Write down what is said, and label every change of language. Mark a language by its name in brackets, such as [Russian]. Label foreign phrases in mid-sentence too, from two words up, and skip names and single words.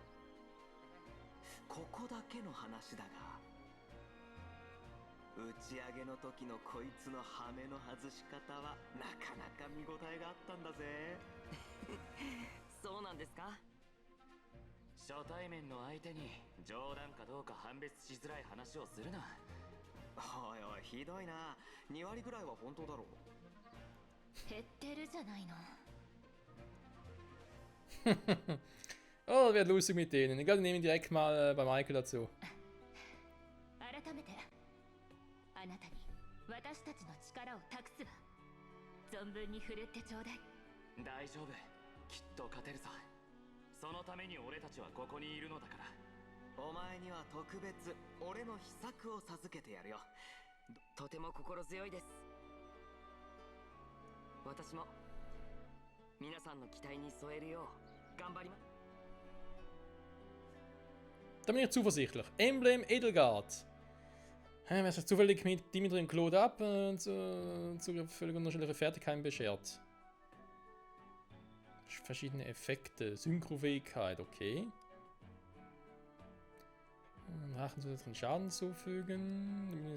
[Japanese] ここだけの話だが、打ち上げの時のこいつの羽目の外し方はなかなか見応えがあったんだぜ。そうなんですか？初対面の相手に冗談かどうか判別しづらい話をするな。おいおい、ひどいな。2割ぐらいは本当だろう。減ってるじゃないの。 [German] Oh, das wird lustig mit denen. Ich glaube, wir nehmen direkt mal bei Michael dazu. [Japanese] 改めてあなたに私たちの力を託すわ。存分に振るってちょうだい。大丈夫、きっと勝てるさ。そのために俺たちはここにいるのだから。お前には特別俺の秘策を授けてやるよ。とても心強いです。私も皆さんの期待に添えるよう頑張ります。 [German] Da bin ich zuversichtlich. Emblem Edelgard. Wer sich zufällig mit Dimitri und Claude ab zu völlig unterschiedlichen Fertigkeiten beschert. Verschiedene Effekte. Synchrofähigkeit, okay. Drachen zusätzlichen Schaden zufügen.